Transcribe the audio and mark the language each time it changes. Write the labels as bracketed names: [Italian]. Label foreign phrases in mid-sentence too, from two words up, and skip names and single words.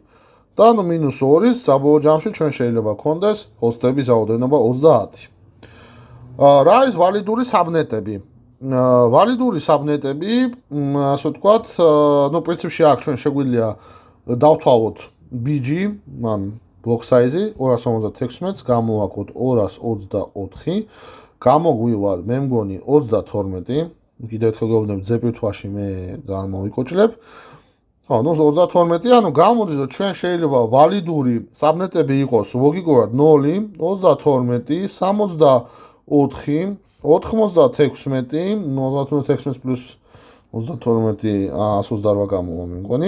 [Georgian] და -2-ის საბოლოო ჯამში ჩვენ შეიძლება გვქონდეს ჰოსტების რაოდენობა 30. რა არის ვალიდური საბნეტები? ვალიდური საბნეტები, ასე ვთქვათ, პრინციპში აქ ჩვენ შეგვიძლია დავთვალოთ BG, [English] block size [Georgian] 256-ს გამოვაკოთ 224, გამოგვივა მე მგონი 32. კიდევ ერთხელ გეუბნები ზეპირთვაში მე ძალიან მოვიკოჭლებ. 32, გამოდის, რომ ჩვენ შეიძლება ვალიდური საბნეტები იყოს ლოგიკურად 0, 32, 64, 96, 96 პლუს 32, 128 გამოვა მე მგონი.